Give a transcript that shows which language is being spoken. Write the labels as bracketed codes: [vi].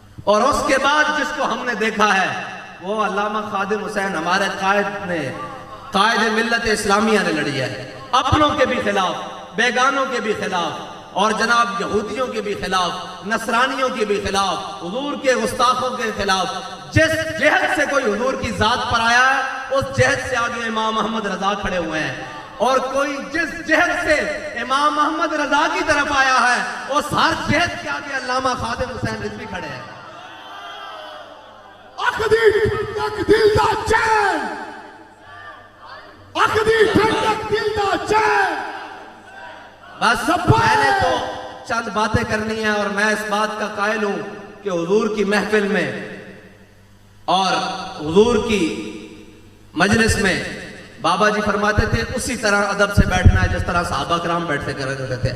[ur] اور اس کے بعد جس کو ہم نے دیکھا ہے وہ علامہ خادم حسین ہمارے قائد ملت اسلامیہ نے لڑی ہے، اپنوں کے بھی خلاف، بیگانوں کے بھی خلاف، اور جناب یہودیوں کے بھی خلاف، نصرانیوں کے بھی خلاف، حضور کے گستاخوں کے خلاف. جس جہت سے کوئی حضور کی ذات پر آیا ہے اس جہت سے آگے امام محمد رضا کھڑے ہوئے ہیں، اور کوئی جس جہت سے امام محمد رضا کی طرف آیا ہے اس ہر جہت کے آگے علامہ خادم حسین رضوی کھڑے ہیں. [pa] اخدی ٹھنڈک دل دا چین، اخدی ٹھنڈک دل دا چین. [ur] بس میں نے تو چند باتیں کرنی ہیں، اور میں اس بات کا قائل ہوں کہ حضور کی محفل میں اور حضور کی مجلس میں بابا جی فرماتے تھے اسی طرح ادب سے بیٹھنا ہے جس طرح صحابہ کرام بیٹھتے کرتے تھے.